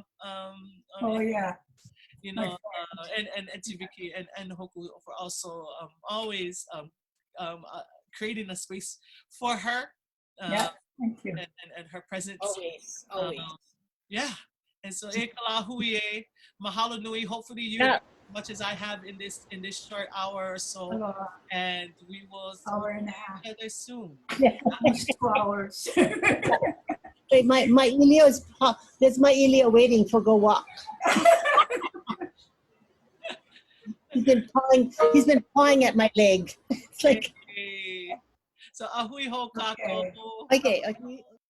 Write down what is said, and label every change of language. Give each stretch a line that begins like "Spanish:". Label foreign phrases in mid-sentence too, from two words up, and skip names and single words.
English: Oh yeah. You know, and Auntie Vicky and Hoku for also always creating a space for her. Yeah, thank you. And her presence. Always. Yeah. And so
Hawaiian: e kala hui e, mahalo nui.
English: Hopefully you as much as I have in this short hour or so. And we will hour and a half. Each other soon. Yeah, 2 hours. Wait, my ʻīlio is, there's my ʻīlio waiting for go walk. He's been pawing at my leg. It's like,
Hawaiian: so ahui ho kako.
English: okay.